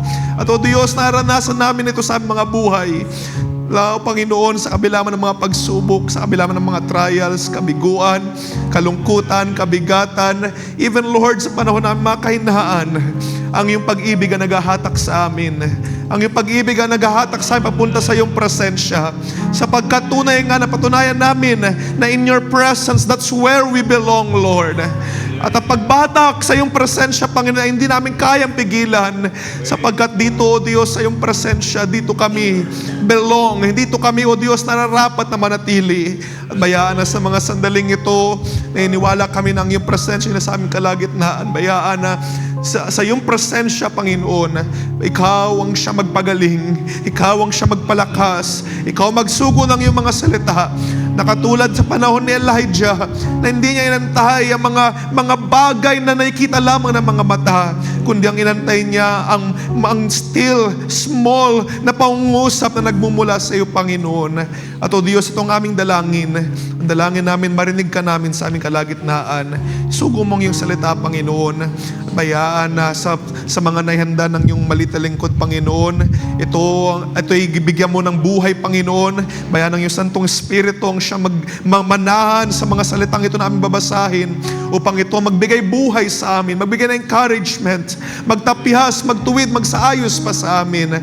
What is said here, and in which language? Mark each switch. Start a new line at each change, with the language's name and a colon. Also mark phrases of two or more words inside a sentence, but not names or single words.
Filipino: At o Diyos, naranasan namin ito sa aming mga buhay. O Panginoon, sa kabila man ng mga pagsubok, sa kabila man ng mga trials, kabiguan, kalungkutan, kabigatan,
English: even Lord,
Filipino: sa panahon ng mga kahinaan, ang iyong pag-ibig ang naghahatak sa amin. Ang iyong pag-ibig ang naghahatak sa amin papunta sa iyong presensya. Sapagkat tunay nga napatunayan namin na
English: in your presence, that's where we belong, Lord.
Filipino: At ang pagbatak sa iyong presensya, Panginoon, ay hindi namin kayang pigilan. Sapagkat dito, O Diyos, sa iyong presensya, dito kami belong. Dito kami, O Diyos, nararapat na manatili. At bayaan na sa mga sandaling ito, naniniwala kami ng iyong presensya na sa aming kalagitnaan. Bayaan na sa iyong presensya, Panginoon, ikaw ang siya magpagaling, ikaw ang siya magpalakas, ikaw magsugo ng iyong mga salita. Na katulad sa panahon ni Elijah, na hindi niya inantay ang mga bagay na nakikita lamang ng mga mata, kundi ang inantay niya ang
English: still, small
Filipino: na pangungusap na nagmumula sa iyo, Panginoon. At o Diyos, itong aming dalangin, ang dalangin namin, marinig ka namin sa aming kalagitnaan. Sugo mong iyong salita, Panginoon. Bayaan na sa mga naihanda ng iyong malita lingkod, Panginoon. Ito'y bigyan mo ng buhay, Panginoon. Bayaan ng iyong Santong Espiritu ang siya manahan sa mga salitang ito na aming babasahin upang ito magbigay buhay sa amin, magbigay ng encouragement, magtapihas, magtuwid, magsaayos pa sa amin.